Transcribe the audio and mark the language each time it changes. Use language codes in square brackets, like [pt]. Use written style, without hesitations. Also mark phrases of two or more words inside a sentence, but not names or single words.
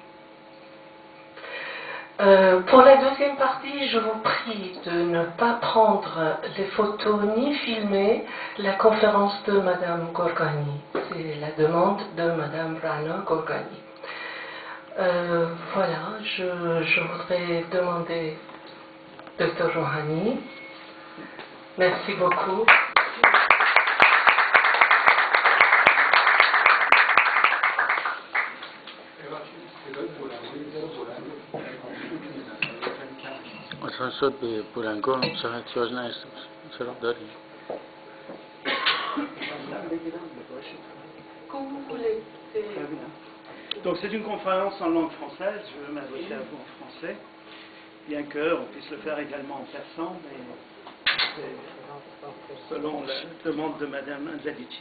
[fr] Pour la deuxième partie, je vous prie de ne pas prendre les photos ni filmer la conférence de Madame Gorgani. C'est la demande de Madame Rana Gorgani. Voilà, je voudrais demander Dr Rouhani. Merci beaucoup. [fa] شد به بلندگاه شاید احتیاج نداشته باشه. چرا داریم؟ [fr] Donc c'est une conférence en langue française, je veux m'adresser à vous en français, bien qu'on puisse le faire également en persan, mais c'est selon la demande de Madame Anzalici.